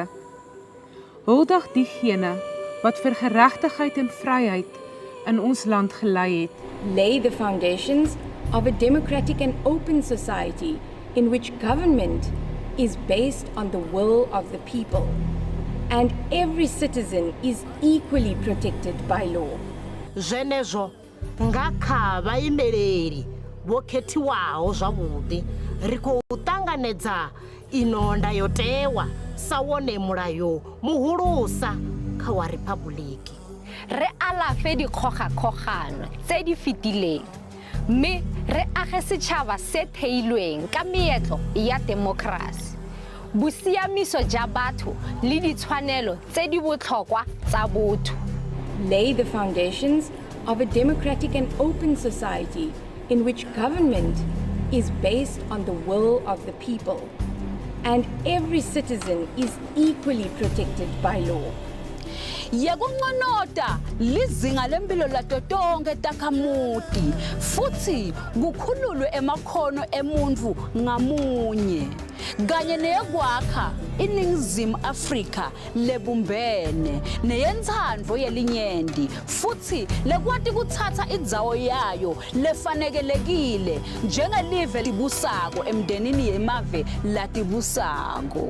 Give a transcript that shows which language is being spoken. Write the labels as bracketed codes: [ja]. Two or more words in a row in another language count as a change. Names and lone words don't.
[af] Huldig diegene wat vir geregtigheid en vryheid in ons land gelei het. [en] Lay the foundations of a democratic and open society in which government is based on the will of the people and every citizen is equally protected by law. [ve] Zwenezwo nga kha vhaimeleli vho khethiwaho zwavhuḓi ri khou ṱanganedza ino ndayotewa sa wone mulayo muhulusa kha wa Republic. [tn] Re alafe dikgogakgogano tse di fetileng mme re age setšhaba se theilweng ka meetlo ya demokrasi, bosiamiso ja batho le ditshwanelo tse di botlhokwa tsa botho. [en] Lay the foundations of a democratic and open society in which government is based on the will of the people and every citizen is equally protected by law. [ss] Yekunqonota lizinga lempilo lato tonke takhamuti futhi kukhululwe emakhono emuntu ngamunye kanye neyokwakha iNingizimu Afrika lebumbene neyentsandvo yelinyenti futhi lekwati kuthatha indzawo yayo lefanekelekile njengelive libusako emndenini yemave latibusako.